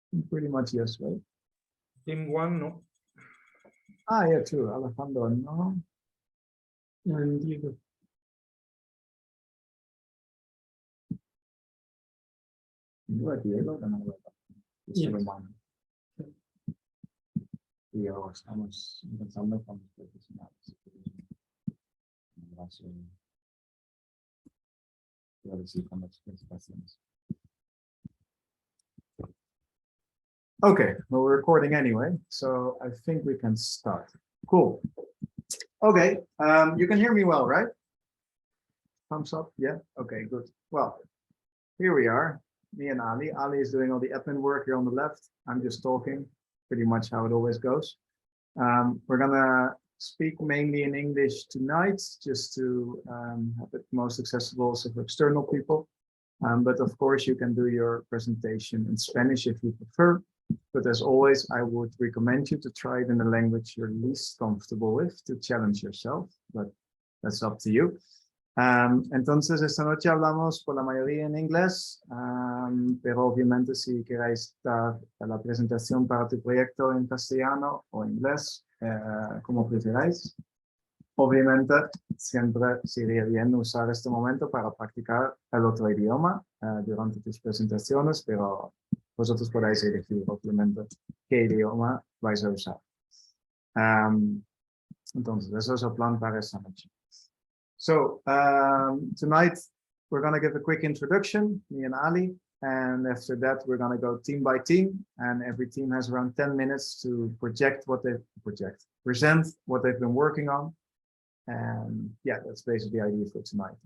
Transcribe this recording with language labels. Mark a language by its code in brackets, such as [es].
[en] Pretty much yes, right? Team 1, no. Ah, yeah, true. Alejandro, no. And Diego. You are Diego, then I will. Just Yes. to remind me. [es] Diego, estamos empezando con los profesionales. Gracias. Quiero decir con las presentaciones. [en] Okay, well, we're recording anyway, so I think we can start. Cool. Okay, you can hear me well, right? Thumbs up, yeah? Okay, good. Well, here we are, me and Ali. Ali is doing all the admin work here on the left. I'm just talking, pretty much how it always goes. We're gonna speak mainly in English tonight, just to have it most accessible also for external people. But of course, you can do your presentation in Spanish if you prefer. But as always, I would recommend you to try it in the language you're least comfortable with to challenge yourself, but that's up to you. [es] Entonces, esta noche hablamos por la mayoría en inglés, pero obviamente si queráis dar la presentación para tu proyecto en castellano o inglés, como preferáis. Obviamente, siempre sería bien usar este momento para practicar el otro idioma durante tus presentaciones, pero vosotros podáis elegir, obviamente, qué idioma vais a usar. Entonces, eso es el plan para esta noche. [en] So, tonight, we're going to give a quick introduction, me and Ali, and after that, we're going to go team by team, and every team has around 10 minutes to present what they've been working on. And yeah, that's basically the idea for tonight.